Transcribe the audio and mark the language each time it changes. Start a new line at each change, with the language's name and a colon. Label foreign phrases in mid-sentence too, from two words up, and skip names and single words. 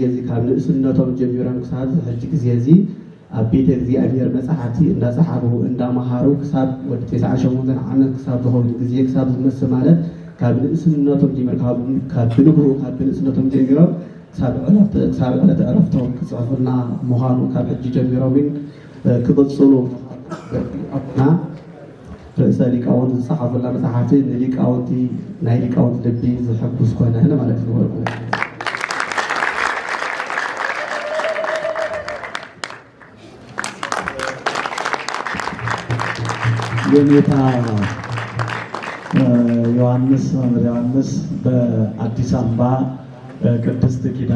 Tigrinya: እዚ ካብ ንእስነቶም ጀሚሮም ክሳብ ሕጂ ግዜ እዚ ኣብ ቤተ እግዚኣብሔር መፅሓፍቲ እንዳፀሓፉ እንዳመሃሩ ክሳብ ወዲ 98 ዓመት ክሳብ ዝኸውን ግዜ ክሳብ ዝመስ ማለት ካብ ንእስነቶም ጀሚሮም ካብ ብንግሁ ካብ ንእስነቶም ጀሚሮም ክሳብ ዕለተ ዕረፍቶም ክፅሕፉና ምዃኑ ካብ ሕጂ ጀሚሮም ግን ክቕፅሉ ኣቦና ርእሰ ሊቃውንት ዝፀሓፉላ መፅሓፍቲ ንሊቃውንቲ ናይ ሊቃውንቲ ልቢ ዝሕጉስ ኮነ ማለት ነበርኩ።
Amharic: የኔታ ዮሐንስ መምህር ዮሐንስ በአዲስ አበባ ቅድስት ኪዳነ